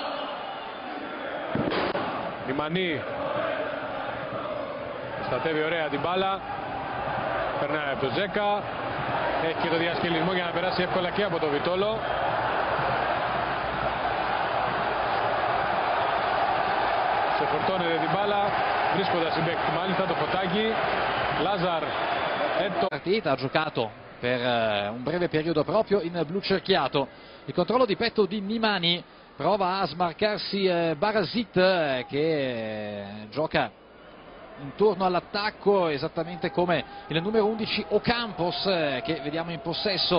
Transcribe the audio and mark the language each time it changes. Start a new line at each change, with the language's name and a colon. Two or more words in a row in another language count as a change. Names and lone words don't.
Greek: Νιμανί στατεύει ωραία την μπάλα, περνάει από τον Τζέκα, έχει και το διασκελισμό για να περάσει εύκολα και από τον Βιτόλο. Σε φορτώνεται την μπάλα, βρίσκοντας συμπαίκτη μάλιστα το Φωτάκι.
Italian: Lazar. La partita ha giocato per un breve periodo proprio in blu cerchiato. Il controllo di petto di Nimani, prova a smarcarsi Barasit che gioca intorno all'attacco esattamente come il numero 11 Ocampos che vediamo in possesso.